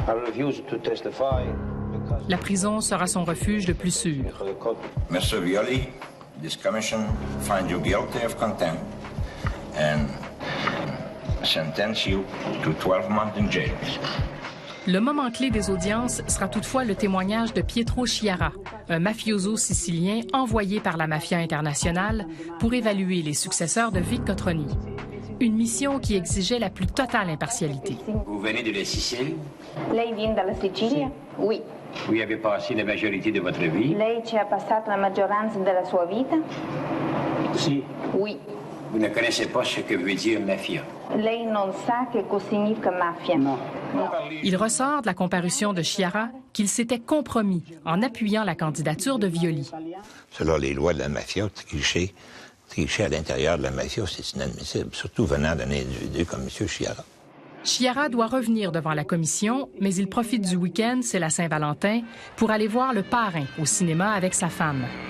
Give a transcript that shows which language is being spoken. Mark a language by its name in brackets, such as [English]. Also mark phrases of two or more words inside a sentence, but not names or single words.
[French] La prison sera son refuge le plus sûr. [English] Mr. Violi, this commission finds you guilty of contempt and sentence you to 12 months in jail. [French] Le moment clé des audiences sera toutefois le témoignage de Pietro Sciarra, un mafioso sicilien envoyé par la mafia internationale pour évaluer les successeurs de Vic Cotroni. Une mission qui exigeait la plus totale impartialité. Vous venez de la Sicile? [Italian] Lei viene dalla Sicilia? [French] Oui. Vous y avez passé la majorité de votre vie? [Italian] Lei ci ha passato la maggioranza della sua vita? Si. [French] Oui. Vous ne connaissez pas ce que veut dire mafia? [Italian] Lei non sa che cosa significa mafia? Non. [French] Il ressort de la comparution de Sciarra qu'il s'était compromis en appuyant la candidature de Violi. Selon les lois de la mafia, tricher à l'intérieur de la mafia, c'est inadmissible, surtout venant d'un individu comme M. Sciarra. Sciarra doit revenir devant la commission, mais il profite du week-end, c'est la Saint-Valentin, pour aller voir Le Parrain au cinéma avec sa femme.